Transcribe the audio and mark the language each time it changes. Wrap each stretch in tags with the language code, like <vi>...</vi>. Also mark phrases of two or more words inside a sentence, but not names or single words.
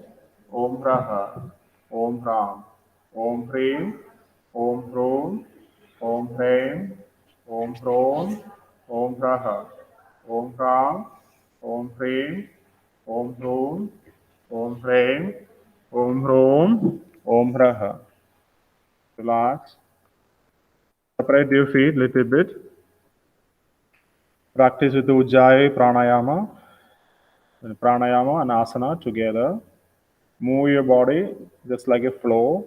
<sa>Om Raha. Om Ram. Om Hrim. Om Hrum. Om Hrim. Om Hrum. Om Raha. Om Ram. Om Hrim. Om Hrum. Om Hrim. Om Hrum. Om Raha. Relax.</sa> <en>Separate your feet a little bit. Practice with the Ujjayi Pranayama. Pranayama and Asana together. Move your body just like a flow.</en>